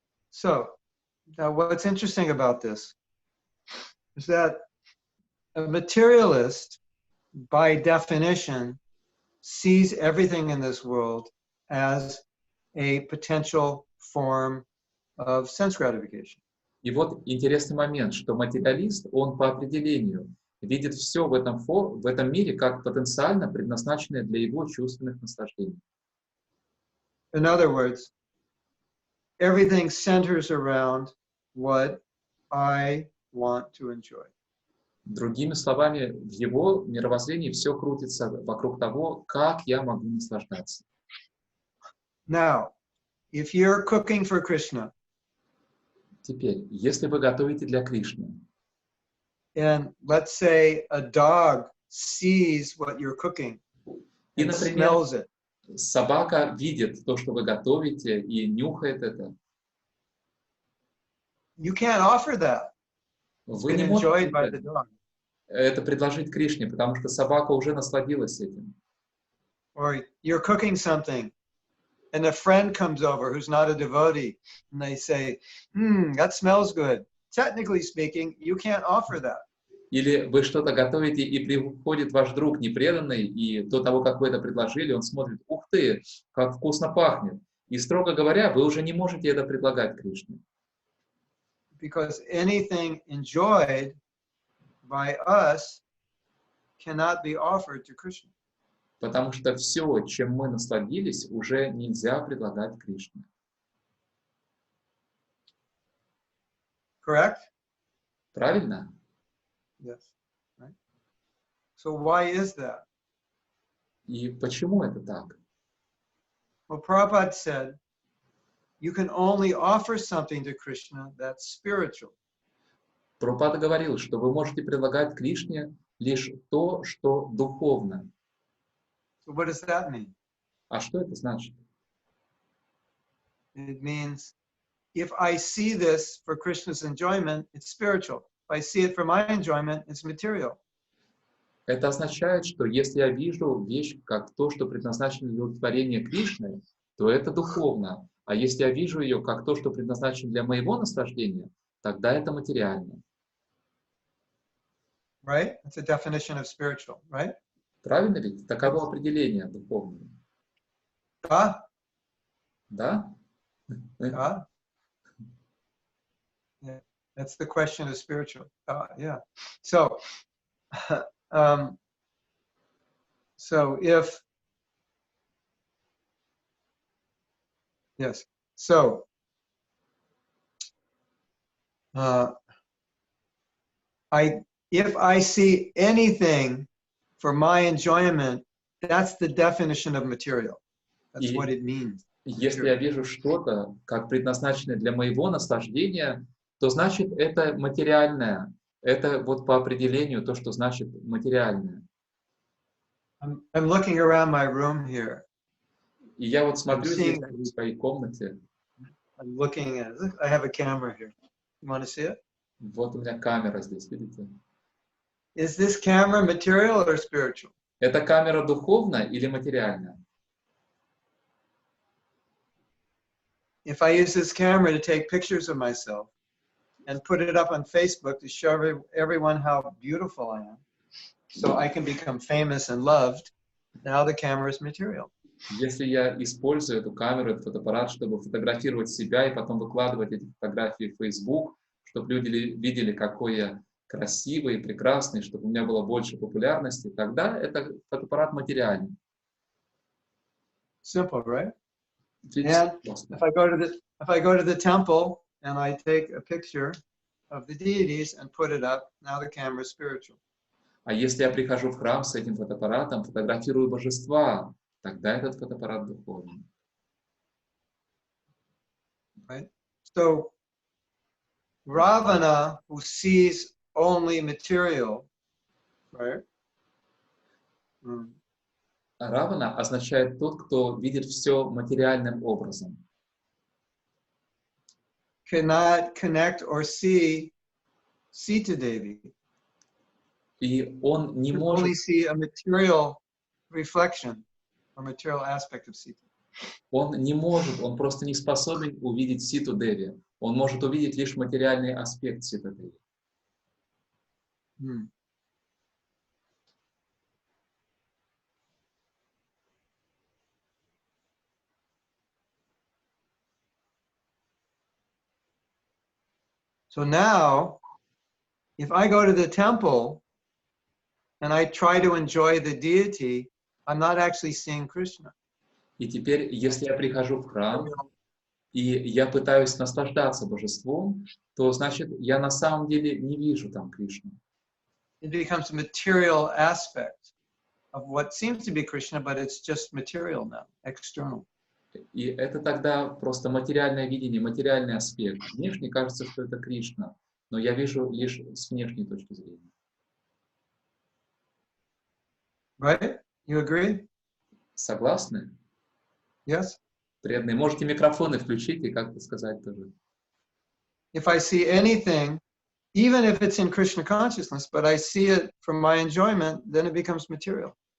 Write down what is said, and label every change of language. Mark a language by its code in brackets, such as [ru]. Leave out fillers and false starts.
[en] So now what's interesting about this is that a materialist, by definition, sees everything in this world as a potential form of sense gratification. [ru] И вот интересный момент, что материалист, он по определению видит все в этом мире как потенциально предназначенное для его чувственных наслаждений. [en] In other words, everything centers around what I want to enjoy. [ru] Другими словами, в его мировоззрении все крутится вокруг того, как я могу наслаждаться. [en] Now, if you're cooking for Krishna, [ru] Теперь, если вы готовите для Кришны, [en] and let's say a dog sees what you're cooking [ru] и, [en] and [ru] например, [en] smells it, [ru] собака видит то, что вы готовите, и нюхает это, [en] you can't offer that. It's [ru] вы [en] been [ru] не [en] enjoyed by the [ru] можете [en] dog. [ru] это предложить Кришне, потому что собака уже насладилась этим. [en] Or you're cooking something, and a friend comes over who's not a devotee, and they say, that smells good. Technically speaking, you can't offer that. [ru] Или вы что-то готовите, и приходит ваш друг непреданный, и до того, как вы это предложили, он смотрит, ух ты, как вкусно пахнет. И, строго говоря, вы уже не можете это предлагать Кришне. [en] Because anything enjoyed by us cannot be offered to Krishna. [ru] Потому что все, чем мы насладились, уже нельзя предлагать Кришне. [en] Correct? [ru] Правильно? [en] Yes. Right? So why is that? [ru] И почему это так? [en] Well, Prabhupada said, you can only offer something to Krishna that's spiritual. [ru] Прабхупада говорил, что вы можете предлагать Кришне лишь то, что духовно. [en] So what does that mean? [ru] А что это значит? [en] It means if I see this for Krishna's enjoyment, it's spiritual. If I see it for my enjoyment, it's material. [ru] Это означает, что если я вижу вещь как то, что предназначено для удовлетворения Кришны, то это духовно. А если я вижу ее как то, что предназначено для моего наслаждения, тогда это материально. [en] Right? That's a definition of spiritual, right? [ru] Правильно ведь? Таково определение духовного. Да? Да? [en] Yeah. That's the question of spiritual. Yeah. So, so if, yes. So, if I see anything for my enjoyment, that's the definition of material. That's what it means. [ru] Если я вижу что-то, как предназначенное для моего наслаждения, то значит это материальное. Это вот по определению то, что значит материальное. [en] I'm looking around my room here. [ru] И я вот смотрю здесь в своей комнате. [en] I'm looking at, I have a camera here. You want to see it? [ru] Вот у меня камера здесь, видите? [en] Is this camera material or spiritual? [ru] Это камера духовная или материальная? [en] If I use this camera to take pictures of myself and put it up on Facebook to show everyone how beautiful I am, so I can become famous and loved, now the camera is material. [ru] Если я использую эту камеру, этот фотоаппарат, чтобы фотографировать себя и потом выкладывать эти фотографии в Facebook, чтобы люди видели, какой я красивый и прекрасный, чтобы у меня было больше популярности, тогда это фотоаппарат материальный. [en] Simple, right? And if I go to the temple and I take a picture of the deities and put it up, now the camera is spiritual. [ru] А если я прихожу в храм с этим фотоаппаратом, фотографирую божества, тогда этот фотоаппарат духовный. [en] Right? So Ravana, who sees only material, right? [ru] Равана означает тот, кто видит все материальным образом. [en] Cannot connect or see Sita-Devi. [ru] И он не [en] Can [ru] может, [en] only see a material reflection or material aspect of Sita. [ru] он просто не способен увидеть Ситу-Деви. Он может увидеть лишь материальный аспект Сита-Деви. [en] So now, if I go to the temple and I try to enjoy the deity, I'm not actually seeing Krishna. [ru] И теперь, если я прихожу в храм, и я пытаюсь наслаждаться божеством, то, значит, я на самом деле не вижу там Кришну. [en] It becomes a material aspect of what seems to be Krishna, but it's just material now, external. [ru] И это тогда просто материальное видение, материальный аспект. Внешне кажется, что это Кришна, но я вижу лишь с внешней точки зрения. [en] Right? You agree? [ru] Согласны? [en] Yes? [ru] Преданные, можете микрофоны включить и как-то сказать тоже. [en] If I see anything, even if it's in Krishna consciousness, but I see it for my enjoyment, then it becomes material.